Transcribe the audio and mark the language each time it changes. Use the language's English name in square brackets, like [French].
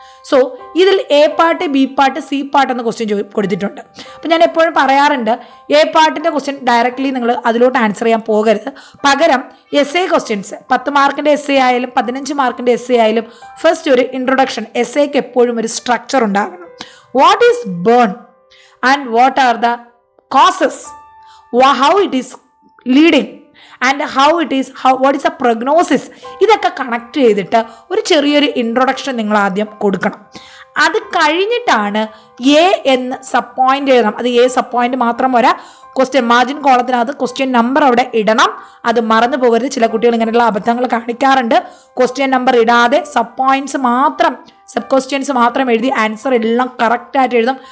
[Malayalam] So ഇതിൽ A part, B part, C part എന്ന question കൊടുത്തിട്ടുണ്ട്. അപ്പം ഞാൻ എപ്പോഴും പറയാറുണ്ട്, A പാർട്ടിൻ്റെ ക്വസ്റ്റ്യൻ ഡയറക്റ്റ്ലി നിങ്ങൾ അതിലോട്ട് ആൻസർ ചെയ്യാൻ പോകരുത്. പകരം essay ക്വസ്റ്റ്യൻസ് 10 മാർക്കിൻ്റെ essay ആയാലും 15 മാർക്കിൻ്റെ essay ആയാലും ഫസ്റ്റ് ഒരു ഇൻട്രൊഡക്ഷൻ, essayക്ക് എപ്പോഴും ഒരു സ്ട്രക്ചർ ഉണ്ടാകണം. [English] What is burn and what are the causes? How it is leading and what is the prognosis? [Malayalam] ഇതൊക്കെ കണക്ട് ചെയ്തിട്ട് ഒരു ചെറിയൊരു ഇൻട്രൊഡക്ഷൻ നിങ്ങൾ ആദ്യം കൊടുക്കണം. അത് കഴിഞ്ഞിട്ടാണ് A എന്ന് സബ് പോയിന്റ് എഴുതണം. അത് A സബ് പോയിന്റ് മാത്രം പോരാ, ക്വസ്റ്റ്യൻ മാർജിൻ കോളത്തിനകത്ത് ക്വസ്റ്റ്യൻ നമ്പർ അവിടെ ഇടണം. അത് മറന്നു പോകരുത്. ചില കുട്ടികൾ ഇങ്ങനെയുള്ള അബദ്ധങ്ങൾ കാണിക്കാറുണ്ട്. ക്വസ്റ്റ്യൻ നമ്പർ ഇടാതെ സബ് പോയിന്റ്സ് മാത്രം, സബ് ക്വസ്റ്റ്യൻസ് മാത്രം എഴുതി ആൻസർ എല്ലാം കറക്റ്റായിട്ട് എഴുതും.